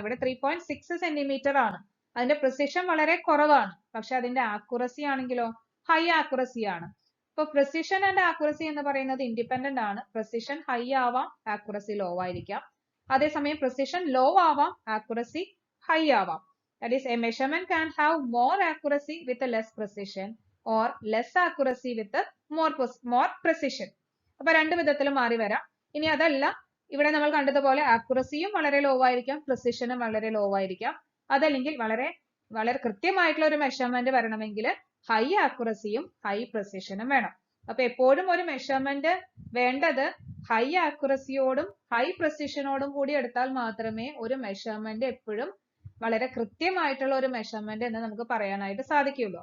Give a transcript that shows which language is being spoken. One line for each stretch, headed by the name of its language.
Malayalam: ഇവിടെ 3.6 സെന്റിമീറ്റർ ആണ്, അതിന്റെ പ്രിസിഷൻ വളരെ കുറവാണ്, പക്ഷെ അതിന്റെ ആക്യുറസി ആണെങ്കിലോ ഹൈ ആക്യുറസി ആണ്. ഇപ്പൊ പ്രിസിഷൻ ആൻഡ് ആക്യുറസി എന്ന് പറയുന്നത് ഇൻഡിപെൻഡന്റ് ആണ്. പ്രിസിഷൻ ഹൈ ആവാം, ആക്യുറസി ലോ ആയിരിക്കാം. അതേസമയം പ്രിസിഷൻ ലോ ആവാം, ആക്യുറസി ഹൈ ആവാം.
English: That is, a measurement can have more accuracy with a less precision or less accuracy with a more precision.
Malayalam: അപ്പൊ രണ്ട് വിധത്തിലും മാറി വരാം. ഇനി അതല്ല, ഇവിടെ നമ്മൾ കണ്ടതുപോലെ ആക്യുറസിയും വളരെ ലോ ആയിരിക്കാം, പ്രിസിഷനും വളരെ ലോ ആയിരിക്കാം. അതല്ലെങ്കിൽ വളരെ കൃത്യമായിട്ടുള്ള ഒരു മെഷർമെന്റ് വരണമെങ്കിൽ ഹൈ ആക്യുറസിയും ഹൈ പ്രിസിഷനും വേണം. അപ്പൊ എപ്പോഴും ഒരു മെഷർമെന്റ് വേണ്ടത് ഹൈ ആക്യുറസിയോടും ഹൈ പ്രിസിഷനോടും കൂടി എടുത്താൽ മാത്രമേ ഒരു മെഷർമെന്റ് എപ്പോഴും വളരെ കൃത്യമായിട്ടുള്ള ഒരു മെഷർമെന്റ് എന്ന് നമുക്ക് പറയാനായിട്ട് സാധിക്കുകയുള്ളൂ.